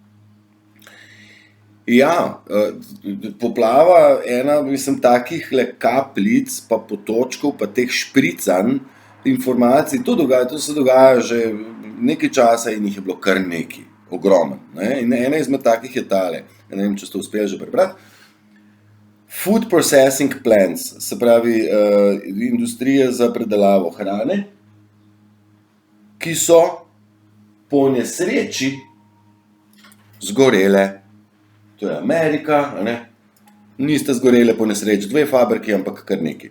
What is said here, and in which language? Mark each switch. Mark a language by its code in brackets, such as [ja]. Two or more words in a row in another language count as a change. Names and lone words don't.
[sl] Poplava, ena, takih kapljic, pa potočkov, pa teh špricanj informacij, to se dogaja že nekaj časa in jih je bilo kar nekaj, ogromno, ne, in ena izmed takih je tale, ne vem, če ste uspeli že prebrati. [en] Food processing plants, [sl] se pravi, industrije za predelavo hrane, ki so po nesreči zgorele. To je Amerika, a ne? Niste zgorele po nesreči 2 fabriki, ampak kar nekaj.